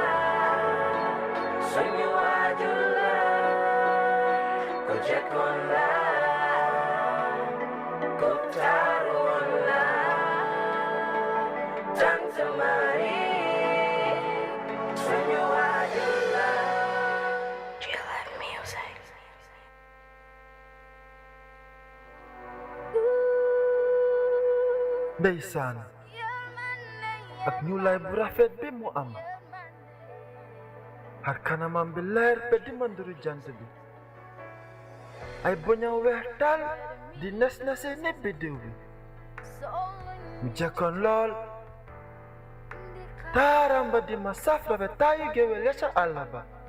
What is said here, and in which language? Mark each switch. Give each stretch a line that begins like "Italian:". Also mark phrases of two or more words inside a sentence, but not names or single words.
Wolof: suñu waajur la ku jekkoon la ku taaru woon la Tante Marie suñu waajur la.
English: Do you love music?
Wolof: Ndeysaan ak ñu lay bu rafet bi mu am har kanamam bi leer be di manduru jant bi ay boñam weex tal di nes nese ne biddiw bi mu jekkoon lool taaram ba di ma saf rafet taayu géwél ya ca àll ba